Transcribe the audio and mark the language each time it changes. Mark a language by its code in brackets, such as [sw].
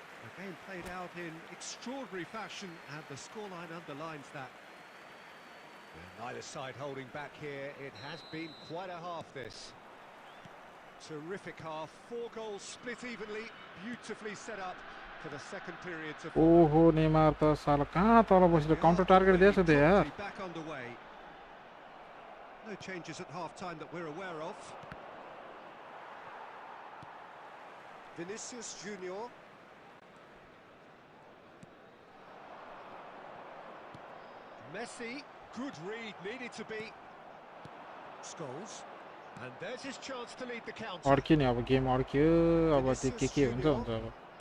[en] The game played out in extraordinary fashion, and the scoreline underlines that. Neither side holding back here. It has been quite a half, this. Terrific half. 4 goals split evenly. Beautifully set up for the second period to follow. [ne] ओहो Neymar त साला कहाँ तल बसेर counter target दिएछ त यार [en] Back underway. No changes at half-time that we're aware of. Vinicius Junior. Messi, good read, needed to be. Scholes, and there's his chance to lead the counter. [ne] अड्क्यो नि अब गेम अड्क्यो अब त्यो के हुन्छ हुन्छ अब